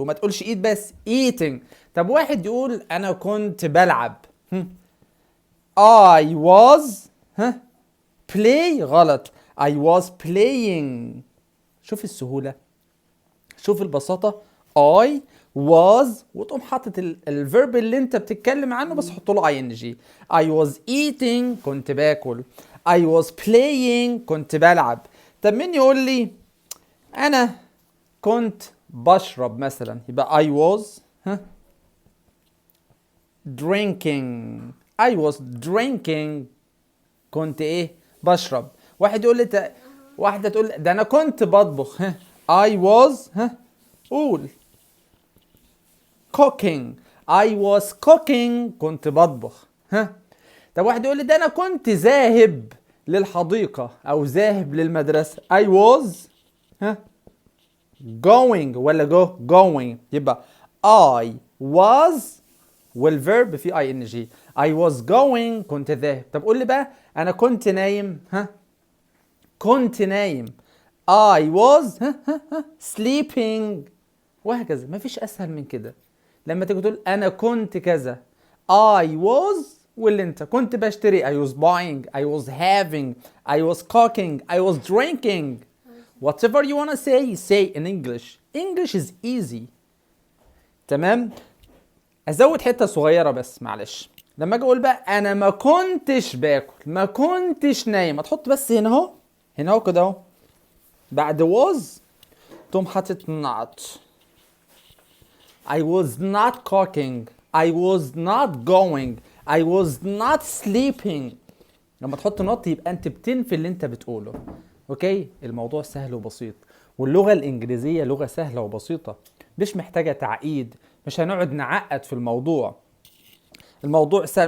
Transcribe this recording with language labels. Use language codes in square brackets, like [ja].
[ar] وما تقولش eat بس eating. طب واحد يقول انا كنت بلعب، [en] I was play [ar] غلط [en] I was playing. [ar] شوف السهولة، شوف البساطة. [en] I was [ar] وتقوم حاطط الفيرب اللي انت بتتكلم عنه بس حط له ing. [en] I was eating [ar] كنت باكل. [en] I was playing [ar] كنت بلعب. طب مين يقول لي انا كنت بشرب مثلا؟ يبقى [en] I was drinking. I was drinking [ar] كنت ايه؟ بشرب. واحد يقول لي واحدة تقول ده انا كنت بطبخ، [en] I was [ar] قول [en] cooking. I was cooking [ar] كنت بطبخ. طب واحد يقول لي ده انا كنت ذاهب للحديقة او ذاهب للمدرسة. [en] I was going [ar] ولا [en] going. [ar] يبقى [en] I was [ar] والverb في ing. [en] I was going [ar] كنت ذاهب. طب قول لي بقى انا كنت نايم، كنت نايم. I was sleeping. وهكذا، مفيش اسهل من كده. لما تيجي تقول انا كنت كذا، [en] I was [ar] واللي انت كنت بشتري [en] I was buying, I was having, I was cooking, I was drinking. Whatever you wanna say in English. English is easy. [ar] تمام. ازود حته صغيره بس معلش. لما اجي اقول بقى انا ما كنتش باكل، ما كنتش نايم، هتحط بس هنا اهو، هنا اهو كده اهو، بعد was تقوم حاطط not. [en] I was not cooking, I was not going, I was not sleeping. [ar] لما تحط نط يبقى انت بتنفي اللي انت بتقوله. اوكي، الموضوع سهل وبسيط. واللغة الانجليزية لغة سهلة وبسيطة، مش محتاجة تعقيد. مش هنقعد نعقد في الموضوع. الموضوع سهل.